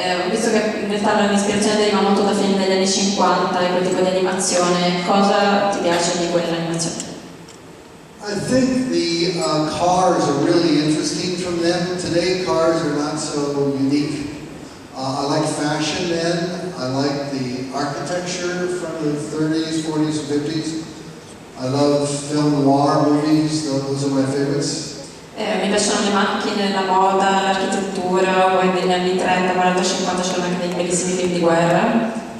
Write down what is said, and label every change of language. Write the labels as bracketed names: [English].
[Italian] Visto che in realtà l'ispirazione deriva molto da film degli anni 50 e quel tipo di animazione, cosa ti piace di quell'animazione? [English] I think the cars are really interesting from them. Today cars are not so unique. I like fashion then. I like the architecture from the 30s, 40s, 50s. I love film noir movies. Those are my favorites. [Italian] Mi piacciono le macchine, la moda, l'architettura, poi degli anni 30, 40, 50 c'erano anche dei bellissimi film di guerra.